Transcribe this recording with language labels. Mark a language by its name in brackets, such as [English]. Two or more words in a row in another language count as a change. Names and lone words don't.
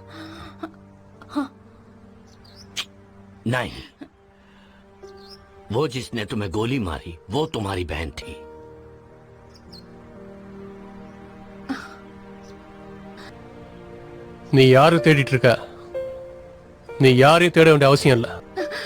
[Hindi] नहीं, वो जिसने तुम्हें गोली मारी वो तुम्हारी बहन थी। [Tamil] நீ யாரும் தேடிட்டு இருக்க? நீ யாரையும் தேட வேண்டிய அவசியம் இல்ல.